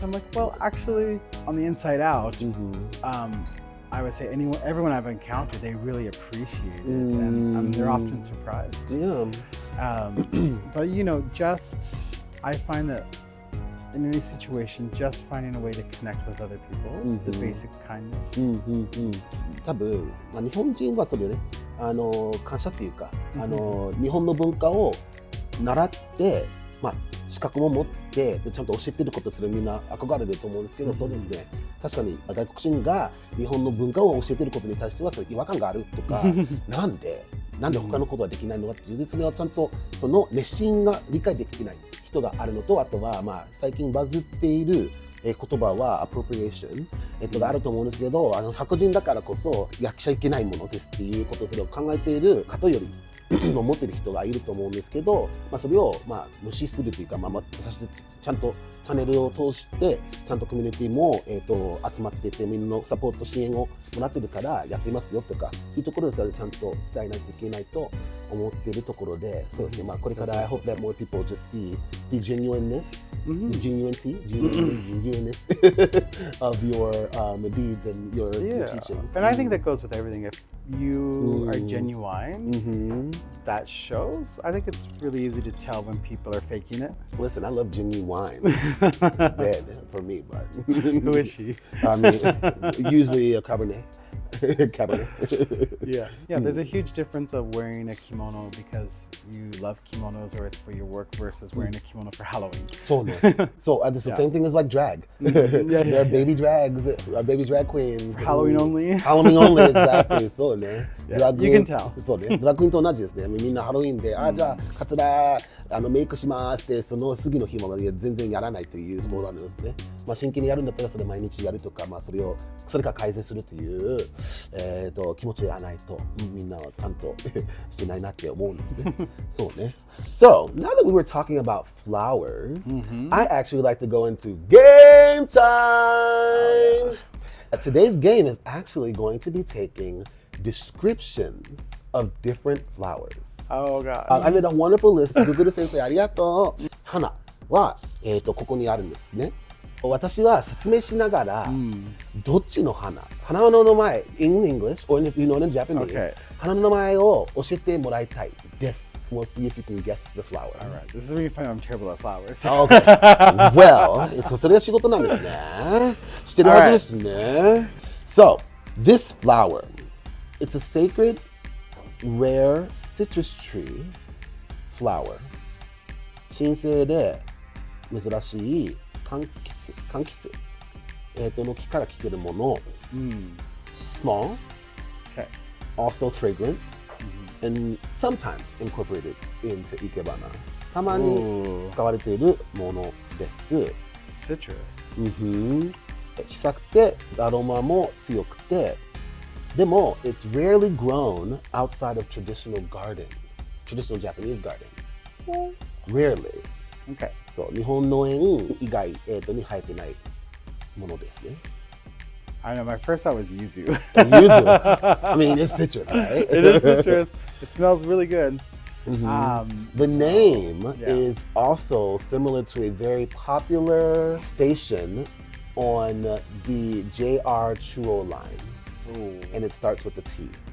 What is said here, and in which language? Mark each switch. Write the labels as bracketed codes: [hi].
[en] I'm like, well, actually, on the inside out, I would say everyone I've encountered, they really appreciate it, and they're often surprised. But you know, I find that in any situation, just finding a way to connect with other people, the basic kindness. [ja] 多分、日本人はそうだよね。感謝っていうか、日本の文化を習って、資格も持ってでちゃんと教えてることするみんな憧れると思うんですけど、そうですね。確かに外国人が日本の文化を教えてることに対してはそれ違和感があるとか、なんで他のことはできないのかっていう、それはちゃんとその熱心が理解できてない人があるのと、あとは最近バズっている言葉は appropriation があると思うんですけど、白人だからこそやっちゃいけないものですっていうことをそれを考えている方より持っている人がいると思うんですけど、それを無視するというか、私ちゃんとチャンネルを通してちゃんとコミュニティも集まっていて、みんなのサポート支援をもらってるからやってますよとかいうところでそれちゃんと伝えないといけないと思っているところで、そうですね。これから [en] I hope that more people just see the genuineness, the genuineness of your deeds and your teachings. And I think that goes with everything. If you are genuine, that shows. I think it's really easy to tell when people are faking it. Listen, I love genuine wine. Bad for me, but who is she? I mean, usually a Cabernet. Cabernet. Yeah. There's a huge difference of wearing a kimono because you love kimonos or it's for your work versus wearing a kimono for Halloween. So it's the same thing as like drag. There are baby drags, baby drag queens. Halloween only. Halloween only, exactly. [ja] そうね。 [en] You can tell. [ja] そうね。ドラッグクイーンと同じですね。みんなハロウィンで、じゃあカツラメイクしますってその次の日まで全然やらないというところがあるんですね。真剣にやるんだったらそれ毎日やるとか、それから改善するという気持ちがないとみんなはちゃんとしてないなって思うんですね。そうね。 [en] So now that we were talking about flowers, I actually like to go into game time. Today's game is actually going to be taking descriptions of different flowers. Oh God. I made a wonderful list. [ja] Google 先生ありがとう。花はここにあるんですね。私は説明しながら、どっちの花の名前 [en] in English or if you know it in Japanese、 [ja] 花の名前を教えてもらいたいです。 [en] We'll see if you can guess the flower. All right. This is when you find out I'm terrible at flowers. Okay. [ja] Well, それが仕事なんですね。知ってるはずですね。 [en] So, this flower, it's a sacred, rare citrus tree flower. [ja] 神聖で珍しい柑橘の木から来てるもの、 [en] small, also fragrant, and sometimes incorporated into Ikebana. [ja] たまに使われているものです。 [en] Citrus. [ja] 小さくてアロマも強くて、でも [en] it's rarely grown outside of traditional gardens, traditional Japanese gardens. Rarely. Okay. [ja] そう、日本農園以外、に生えてないものですね。 [en] I know, my first thought was yuzu. Yuzu. I mean, it's citrus, right? It is citrus. It smells really good. The name is also similar to a very popular station on the JR Chuo line. And it starts with the T.